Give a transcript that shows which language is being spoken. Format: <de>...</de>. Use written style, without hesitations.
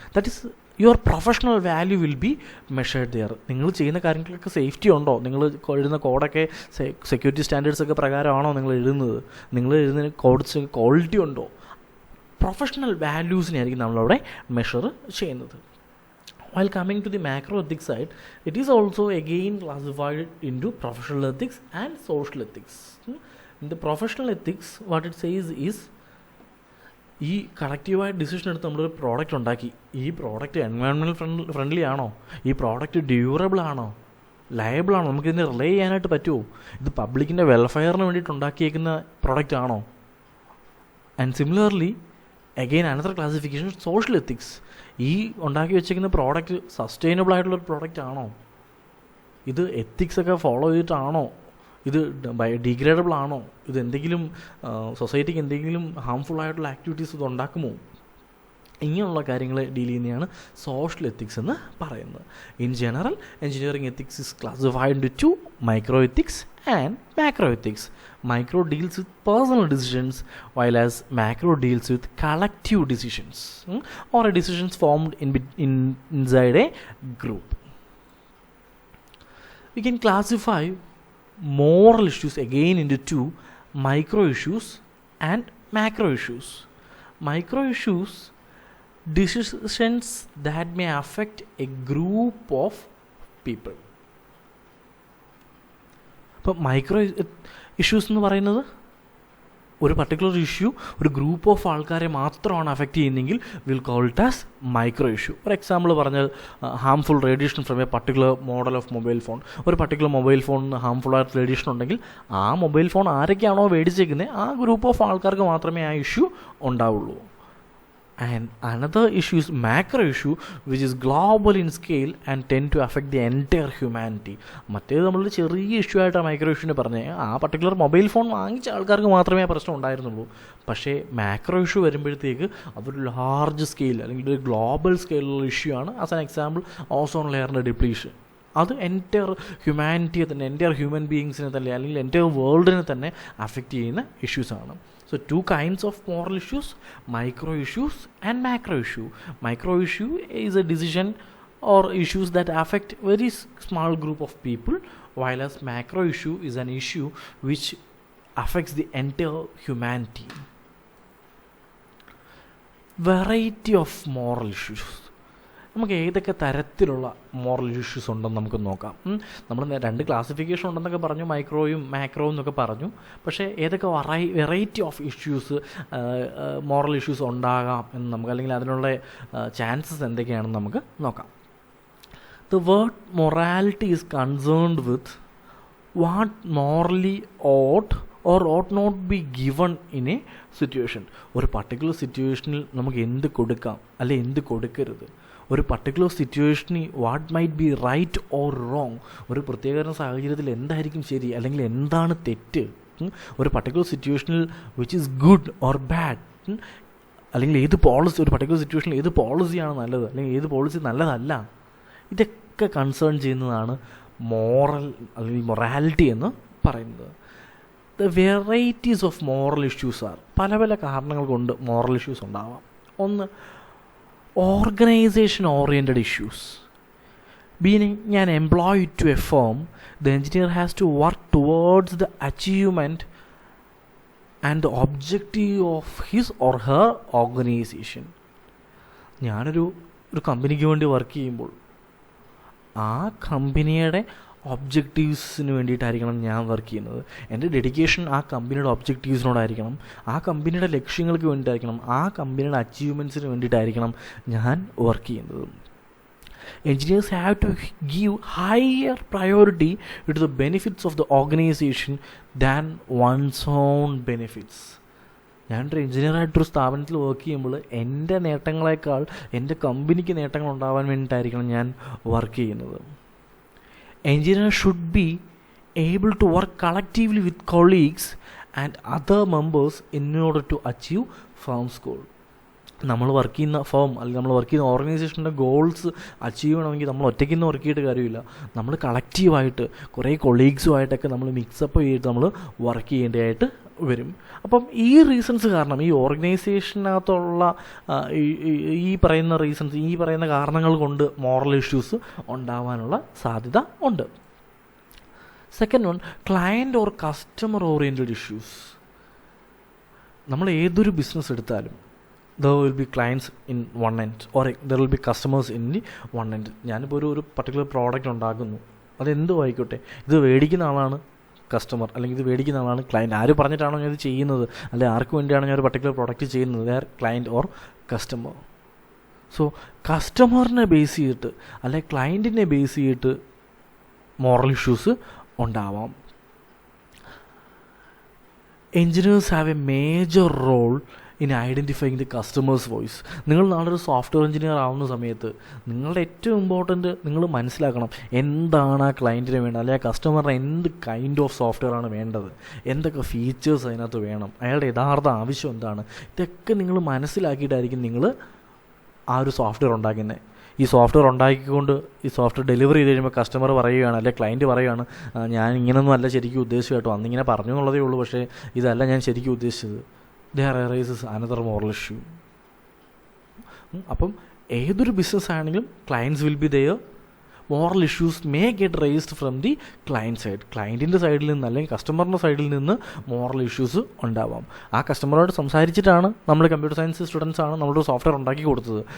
<en>That is your professional value will be measured there.</en> <ml>നിങ്ങൾ ചെയ്യുന്ന കാര്യങ്ങൾക്കൊക്കെ സേഫ്റ്റി ഉണ്ടോ? നിങ്ങൾ എഴുതുന്ന കോഡൊക്കെ സെക്യൂരിറ്റി സ്റ്റാൻഡേർഡ്സൊക്കെ പ്രകാരമാണോ നിങ്ങൾ എഴുതുന്നത്? നിങ്ങൾ എഴുതുന്ന കോഡ്സ് ക്വാളിറ്റി ഉണ്ടോ? പ്രൊഫഷണൽ വാല്യൂസിനെയായിരിക്കും നമ്മളവിടെ മെഷർ ചെയ്യുന്നത്.</ml> <en>While coming to the macro ethics side, it is also again classified into professional ethics and social ethics. In the professional ethics, what it says is,</en> <ml>ഈ കളക്റ്റീവായ decision എടുത്ത് നമ്മളൊരു product ഉണ്ടാക്കി, ഈ product environmental friendly ആണോ? ഈ product durable ആണോ? Liable ആണോ? നമുക്കിതിനെ റിലേ ചെയ്യാനായിട്ട് പറ്റുമോ? ഇത് പബ്ലിക്കിൻ്റെ വെൽഫെയറിന് വേണ്ടിയിട്ട് ഉണ്ടാക്കിയേക്കുന്ന പ്രോഡക്റ്റ് ആണോ?</ml> <en>And similarly again another classification social ethics.</en> <ml>ഈ ഉണ്ടാക്കി വെച്ചിരിക്കുന്ന പ്രോഡക്റ്റ് സസ്റ്റൈനബിൾ ആയിട്ടുള്ളൊരു പ്രോഡക്റ്റ് ആണോ? ഇത് എത്തിക്സൊക്കെ ഫോളോ ചെയ്തിട്ടാണോ? ഇത് ഡീഗ്രേഡബിൾ ആണോ? ഇത് എന്തെങ്കിലും സൊസൈറ്റിക്ക് എന്തെങ്കിലും ഹാംഫുൾ ആയിട്ടുള്ള ആക്ടിവിറ്റീസ് ഇത് ഉണ്ടാക്കുമോ? ഇങ്ങനെയുള്ള കാര്യങ്ങൾ ഡീൽ ചെയ്യുന്നതാണ് സോഷ്യൽ എത്തിക്സ് എന്ന് പറയുന്നത്.</ml> <en>In general engineering ethics is classified into 2: micro ethics and macro ethics. Micro deals with personal decisions, while as macro deals with collective decisions or decisions formed inside a group. We can classify moral issues again into 2: micro issues and macro issues. Micro issues, decisions that may affect a group of people.</en> <ml>ഇപ്പോൾ micro issues എന്ന് പറയുന്നത് ഒരു particular issue ഒരു group of ആൾക്കാരെ മാത്രമാണ് affect ചെയ്യുന്നതെങ്കിൽ</ml> <en>Will call it as micro issue.</en> <ml>ഒരു example പറഞ്ഞാൽ</ml> <en>Harmful radiation from a particular model of mobile phone.</en> <ml>ഒരു പർട്ടിക്കുലർ മൊബൈൽ ഫോണിന് ഹാംഫുൾ ആയിട്ട് റേഡിയേഷൻ ഉണ്ടെങ്കിൽ ആ മൊബൈൽ ഫോൺ ആരൊക്കെയാണോ മേടിച്ചേക്കുന്നത് ആ ഗ്രൂപ്പ് ഓഫ് ആൾക്കാർക്ക് മാത്രമേ ആ ഇഷ്യൂ ഉണ്ടാവുള്ളൂ.</ml> <en>And another issue is macro issue, which is global in scale and tend to affect the entire humanity.</en> <ml>മറ്റേത് നമ്മളൊരു ചെറിയ ഇഷ്യൂ ആയിട്ടാണ് മൈക്രോ ഇഷ്യൂവിനെ പറഞ്ഞത്. ആ പർട്ടിക്കുലർ മൊബൈൽ ഫോൺ വാങ്ങിച്ച ആൾക്കാർക്ക് മാത്രമേ ആ പ്രശ്നം ഉണ്ടായിരുന്നുള്ളൂ. പക്ഷേ മാക്രോ ഇഷ്യൂ വരുമ്പോഴത്തേക്ക് അതൊരു ലാർജ് സ്കെയിൽ അല്ലെങ്കിൽ ഒരു ഗ്ലോബൽ സ്കെയിലുള്ള ഇഷ്യൂ ആണ്. As an example ozone ലെയറിൻ്റെ depletion. അത് എൻറ്റയർ ഹ്യൂമാനിറ്റിയെ തന്നെ, എൻറ്റയർ ഹ്യൂമൻ ബീയിങ്സിനെ തന്നെ അല്ലെങ്കിൽ എൻറ്റയർ വേൾഡിനെ തന്നെ അഫക്റ്റ് ചെയ്യുന്ന ഇഷ്യൂസാണ്.</ml> <en>So 2 kinds of moral issues: micro issues and macro issue. Micro issue is a decision or issues that affect very small group of people, while as macro issue is an issue which affects the entire humanity. Variety of moral issues.</en> <ml>നമുക്ക് ഏതൊക്കെ തരത്തിലുള്ള moral issues ഉണ്ടെന്ന് നമുക്ക് നോക്കാം. നമ്മൾ 2 classification ഉണ്ടെന്നൊക്കെ പറഞ്ഞു, മൈക്രോയും മാക്രോയും എന്നൊക്കെ പറഞ്ഞു. പക്ഷേ ഏതൊക്കെ variety of issues moral issues ഉണ്ടാകാം എന്ന് നമുക്ക്, അല്ലെങ്കിൽ അതിനുള്ള ചാൻസസ് എന്തൊക്കെയാണെന്ന് നമുക്ക് നോക്കാം.</ml> <en>The word morality is concerned with what morally ought or ought not be given in a situation.</en> <ml>ഒരു പർട്ടിക്കുലർ സിറ്റുവേഷനിൽ നമുക്ക് എന്ത് കൊടുക്കാം അല്ലെ എന്ത് കൊടുക്കരുത്, ഒരു പർട്ടിക്കുലർ സിറ്റുവേഷനിൽ</ml> <en>what might be right or wrong,</en> <ml>ഒരു പ്രത്യേക സാഹചര്യത്തിൽ എന്തായിരിക്കും ശരി അല്ലെങ്കിൽ എന്താണ് തെറ്റ്, ഒരു പർട്ടിക്കുലർ സിറ്റുവേഷനിൽ</ml> <en>which is good or bad,</en> <ml>അല്ലെങ്കിൽ ഏത് പോളിസി, ഒരു പർട്ടിക്കുലർ സിറ്റുവേഷനിൽ ഏത് പോളിസിയാണ് നല്ലത് അല്ലെങ്കിൽ ഏത് പോളിസി നല്ലതല്ല, ഇതൊക്കെ കൺസേൺ ചെയ്യുന്നതാണ് മോറൽ അല്ലെങ്കിൽ മൊറാലിറ്റി എന്ന് പറയുന്നത്.</ml> <en>the varieties of moral issues are,</en> <ml>പല പല കാരണങ്ങൾ കൊണ്ട് മോറൽ ഇഷ്യൂസ് ഉണ്ടാവാം.</ml> <en>ഒന്ന്, organization oriented issues. Being an employee to a firm, the engineer has to work towards the achievement and the objective of his or her organization.</en> <ml>ഞാനൊരു കമ്പനിക്ക് വേണ്ടി work ചെയ്യുമ്പോൾ ആ കമ്പനിയുടെ ഒബ്ജക്റ്റീവ്സിന് വേണ്ടിയിട്ടായിരിക്കണം ഞാൻ വർക്ക് ചെയ്യുന്നത്. എൻ്റെ ഡെഡിക്കേഷൻ ആ കമ്പനിയുടെ ഒബ്ജക്റ്റീവ്സിനോടായിരിക്കണം, ആ കമ്പനിയുടെ ലക്ഷ്യങ്ങൾക്ക് വേണ്ടിയിട്ടായിരിക്കണം, ആ കമ്പനിയുടെ അച്ചീവ്മെൻറ്റ്സിന് വേണ്ടിയിട്ടായിരിക്കണം ഞാൻ വർക്ക് ചെയ്യുന്നത്.</ml> <en>Engineers have to give higher priority to the benefits of the organization than one's own benefits.</en> <ml>ഞാനൊരു എഞ്ചിനീയറായിട്ടൊരു സ്ഥാപനത്തിൽ വർക്ക് ചെയ്യുമ്പോൾ എൻ്റെ നേട്ടങ്ങളെക്കാൾ എൻ്റെ കമ്പനിക്ക് നേട്ടങ്ങൾ ഉണ്ടാവാൻ വേണ്ടിയിട്ടായിരിക്കണം ഞാൻ വർക്ക് ചെയ്യുന്നത്.</ml> <en>Engineers should be able to work collectively with colleagues and other members in order to achieve firm's goal.</en> <ml>നമ്മൾ വർക്ക് ചെയ്യുന്ന ഫേം അല്ലെങ്കിൽ നമ്മൾ വർക്ക് ചെയ്യുന്ന ഓർഗനൈസേഷൻ്റെ ഗോൾസ് അച്ചീവ് ചെയ്യണമെങ്കിൽ നമ്മൾ ഒറ്റയ്ക്ക് നിന്ന് വർക്ക് ചെയ്തിട്ട് കാര്യമില്ല. നമ്മൾ കളക്റ്റീവായിട്ട് കുറേ കൊളീഗ്സുമായിട്ടൊക്കെ നമ്മൾ മിക്സപ്പ് ചെയ്തിട്ട് നമ്മൾ വർക്ക് ചെയ്യേണ്ടതായിട്ട് വരും. അപ്പം ഈ റീസൺസ് കാരണം, ഈ ഓർഗനൈസേഷനകത്തുള്ള ഈ പറയുന്ന റീസൺസ്, ഈ പറയുന്ന കാരണങ്ങൾ കൊണ്ട് മോറൽ ഇഷ്യൂസ് ഉണ്ടാവാനുള്ള സാധ്യത ഉണ്ട്.</ml> <en>Second one, client or customer oriented issues.</en> <ml>നമ്മൾ ഏതൊരു ബിസിനസ് എടുത്താലും</ml> <en>there will be clients in one end or there will be customers in the one end.</en> <ml>ഞാനിപ്പോൾ ഒരു പർട്ടിക്കുലർ പ്രോഡക്റ്റ് ഉണ്ടാക്കുന്നു, അതെന്തോ ആയിക്കോട്ടെ, ഇത് മേടിക്കുന്ന ആളാണ് കസ്റ്റമർ, അല്ലെങ്കിൽ ഇത് മേടിക്കുന്ന ആളാണ് ക്ലയൻറ്റ്. ആര് പറഞ്ഞിട്ടാണോ ഞാൻ ഇത് ചെയ്യുന്നത്, അല്ലെങ്കിൽ ആർക്ക് വേണ്ടിയാണോ ഞാൻ ഒരു പർട്ടിക്കുലർ പ്രോഡക്റ്റ് ചെയ്യുന്നത്,</ml> <en>They are client or customer.</en> <ml>So കസ്റ്റമറിനെ base ചെയ്തിട്ട് അല്ലെങ്കിൽ ക്ലയൻറ്റിനെ ബേസ് ചെയ്തിട്ട് മോറൽ ഇഷ്യൂസ് ഉണ്ടാവാം.</ml> <en>Engineers have a major role in identifying the customer's voice.</en> <ml>നിങ്ങൾ നാളെ ഒരു സോഫ്റ്റ്വെയർ എഞ്ചിനീയർ ആവുന്ന സമയത്ത് നിങ്ങളുടെ ഏറ്റവും ഇമ്പോർട്ടൻറ്റ് നിങ്ങൾ മനസ്സിലാക്കണം എന്താണ് ആ ക്ലയൻറ്റിന് വേണ്ടത്, അല്ലെങ്കിൽ ആ കസ്റ്റമറിന് എന്ത് കൈൻഡ് ഓഫ് സോഫ്റ്റ്വെയർ ആണ് വേണ്ടത്, എന്തൊക്കെ ഫീച്ചേഴ്സ് അതിനകത്ത് വേണം, അയാളുടെ യഥാർത്ഥ ആവശ്യം എന്താണ്. ഇതൊക്കെ നിങ്ങൾ മനസ്സിലാക്കിയിട്ടായിരിക്കും നിങ്ങൾ ആ ഒരു സോഫ്റ്റ്വെയർ ഉണ്ടാക്കുന്നത്. ഈ സോഫ്റ്റ്വെയർ ഉണ്ടാക്കിക്കൊണ്ട് ഈ സോഫ്റ്റ്വെയർ ഡെലിവറി ചെയ്ത് കഴിയുമ്പോൾ കസ്റ്റമർ പറയുകയാണ്, അല്ലെങ്കിൽ ക്ലയൻറ്റ് പറയുകയാണ്, ഞാൻ ഇങ്ങനെയൊന്നും അല്ല ശരിക്കും ഉദ്ദേശിച്ചു കേട്ടോ, അന്നിങ്ങനെ പറഞ്ഞു എന്നുള്ളതേ ഉള്ളൂ, പക്ഷേ ഇതല്ല ഞാൻ ശരിക്കും ഉദ്ദേശിച്ചത്.</ml> <en>There arises another moral issue.</en> <ml>അപ്പം ഏതൊരു ബിസിനസ് ആണെങ്കിലും</ml> <en>Clients will be there. Moral issues may get raised from the client side.</en> <ml>ക്ലയൻറ്റിൻ്റെ സൈഡിൽ നിന്ന് അല്ലെങ്കിൽ കസ്റ്റമറിൻ്റെ സൈഡിൽ നിന്ന് മോറൽ ഇഷ്യൂസ് ഉണ്ടാവാം. ആ കസ്റ്റമറോട് സംസാരിച്ചിട്ടാണ് നമ്മൾ കമ്പ്യൂട്ടർ സയൻസ് സ്റ്റുഡൻസ് ആണ് നമ്മളൊരു സോഫ്റ്റ്വെയർ ഉണ്ടാക്കി കൊടുത്തത്.</ml>